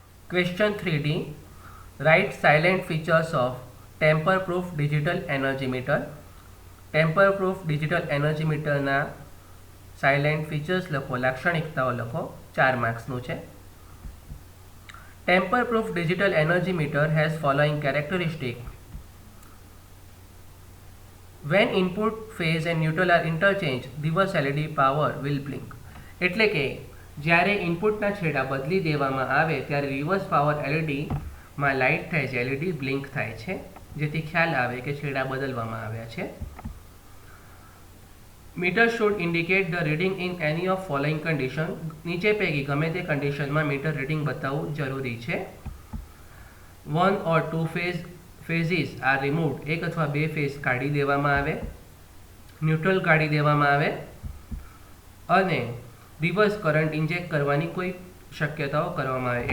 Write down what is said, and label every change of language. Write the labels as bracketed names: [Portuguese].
[English] Question 3D. Write salient features of tamper proof digital energy meter. [Gujarati] Temper proof digital energy મીટરના silent features લખો, લાક્ષણિકતાઓ લખો. 4 માર્ક્સનું છે. [English] Tamper proof digital energy meter has following characteristic. When input phase and neutral are interchanged, reverse LED power will blink. [Gujarati] એટલે કે જ્યારે ઇનપુટના છેડા બદલી દેવામાં આવે ત્યારે રિવર્સ પાવર એલઈડીમાં લાઇટ થાય છે, એલઈડી બ્લિંક થાય છે, જેથી ખ્યાલ આવે કે છેડા બદલવામાં આવ્યા છે. [English] Meter should indicate the reading in any of following condition. [Gujarati] નીચે પૈકી ગમે તે કન્ડિશનમાં મીટર રીડિંગ બતાવવું જરૂરી છે. [English] 1 or 2 phases are removed. [Gujarati] એક અથવા બે ફેઝ કાઢી દેવામાં આવે, ન્યુટ્રલ કાઢી દેવામાં આવે, અને રિવર્સ કરંટ ઇન્જેક્ટ કરવાની કોઈ શક્યતાઓ કરવામાં આવે.